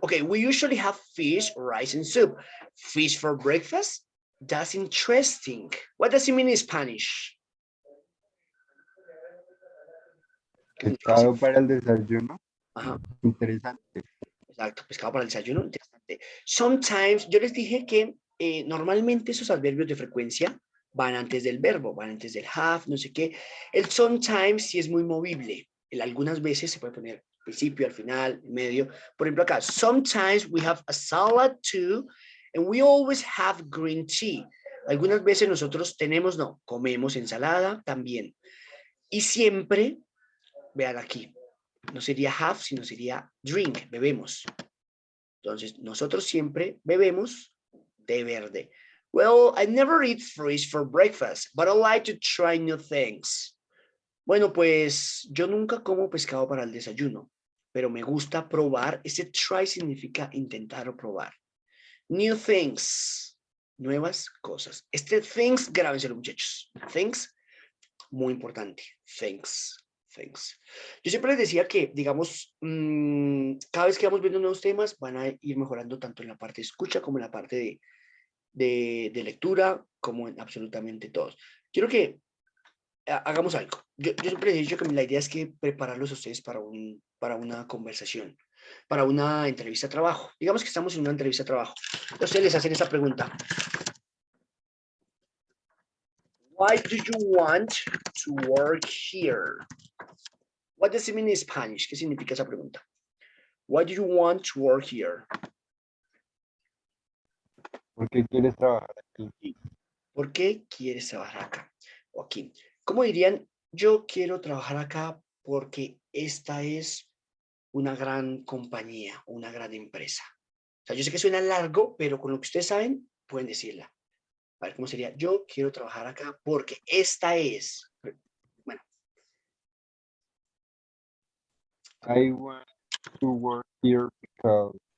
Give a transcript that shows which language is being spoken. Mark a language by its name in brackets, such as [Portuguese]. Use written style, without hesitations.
[English] Okay, we usually have fish, rice, and soup. Fish for breakfast? That's interesting. What does it mean in Spanish? [Spanish] Pescado para el desayuno. Ajá. Interesante. Exacto, pescado para el desayuno, interesante. Sometimes, yo les dije que normalmente esos adverbios de frecuencia van antes del verbo, van antes del have, no sé qué. El sometimes sí es muy movible. Algunas veces se puede poner al principio, al final, en medio. Por ejemplo acá, [English] sometimes we have a salad too, and we always have green tea. [Spanish] Algunas veces nosotros comemos ensalada también. Y siempre vean aquí, no sería have, sino sería drink, bebemos. Entonces, nosotros siempre bebemos té verde. [English] Well, I never eat fish for breakfast, but I like to try new things. [Spanish] Bueno, pues yo nunca como pescado para el desayuno, pero me gusta probar. Este try significa intentar o probar. [English] New things, [Spanish] nuevas cosas. Este things, grábenselo, muchachos. Things, muy importante. Things. Yo siempre les decía que, digamos, cada vez que vamos viendo nuevos temas, van a ir mejorando tanto en la parte de escucha como en la parte de lectura, como en absolutamente todos. Quiero que hagamos algo. Yo siempre les he dicho que la idea es que prepararlos a ustedes para una conversación, para una entrevista de trabajo. Digamos que estamos en una entrevista de trabajo. Ustedes les hacen esa pregunta. [English] Why do you want to work here? What does it mean in Spanish? [Spanish] ¿Qué significa esa pregunta? [English] Why do you want to work here? [Spanish] ¿Por qué quieres trabajar aquí? ¿Por qué quieres trabajar acá o aquí? ¿Cómo dirían? Yo quiero trabajar acá porque esta es una gran compañía, una gran empresa. O sea, yo sé que suena largo, pero con lo que ustedes saben, pueden decirla. A ver, ¿cómo sería? Yo quiero trabajar acá porque esta es. Bueno. [English] I want to work here because